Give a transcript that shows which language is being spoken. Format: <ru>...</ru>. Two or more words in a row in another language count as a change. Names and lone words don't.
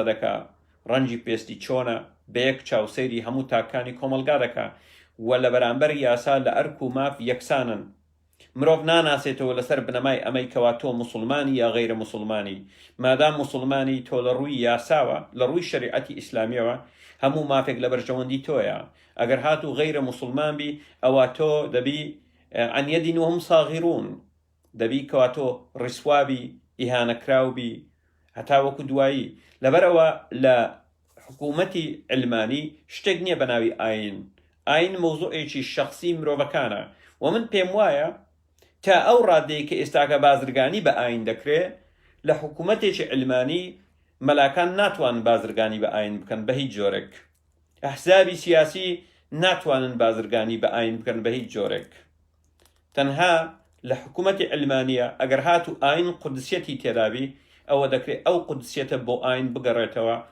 <ckb>دەکا ڕەنجی پێستی چۆنە بە یەک چاوسەیری هەموو تاکانی کۆمەلگا دەکا و لە بەرامبەر یاسا لە ئەرک و ماف یەکسانن مرۆڤ ناناسێتەوە لەسەر بنەمای ئەمەی کەوا تۆ موسڵمانی یا غەیرە موسڵمانی مادام موسڵمانی تۆ لە ڕووی یاساوە لە ڕووی شەریعەتی ئیسلامیەوە هەموو مافێک لە بەرژەوەندی تۆیە ئەگەر هاتوو غەیرە موسڵمان بی ئەوە تۆ دەبی</ckb> <ar>عن یەدین وهم صاغیرون</ar> <ckb>دەبی کەوا تۆ ڕیسوابی ئیهانەکراوبی هەتا وەکو دوایی لەبەرەوە لە حکوومەتی علمانی شتێک نییە بە ناوی ئاین مۆزوعێکی شەخسی مرۆڤەکانە و من پێم وایە تا ئەو ڕادەیە کە ئێستاکە بازرگانی بە ئاین دەکرێت لە حکوومەتێکی علمانی مەلاکان ناتوانن بازرگانی بە ئاین بکەن بە هیچ جۆرێک ئەحزابی سیاسی ناتوانن بازرگانی بە ئاین بکەن بە هیچ جۆرێک تەنها لە حکوومەتی علمانیە ئەگەر هاتوو ئاین قودسیەتی تێدابی ئەوە دەکرێت ئەو قودسیەتە بۆ ئاین بگەڕێتەوە</ckb>